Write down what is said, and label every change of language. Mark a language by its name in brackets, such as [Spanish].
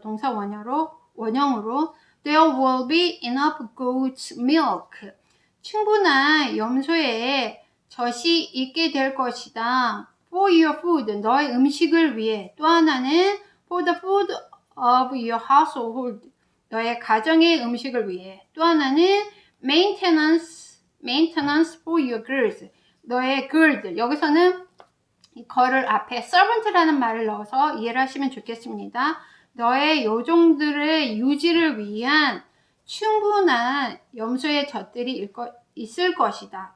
[Korean] 동사 원형으로 [English] there will be enough goat's milk, [Korean] 충분한 염소의 젖이 있게 될 것이다. [English] for your food, [Korean] 너의 음식을 위해. 또 하나는 [English] for the food of your household, [Korean] 너의 가정의 음식을 위해. 또 하나는 [English] maintenance for your girls, [Korean] 너의 girl들. 여기서는 이 거를 앞에 servant라는 말을 넣어서 이해를 하시면 좋겠습니다. 너의 요종들의 유지를 위한 충분한 염소의 젖들이 있을 것이다.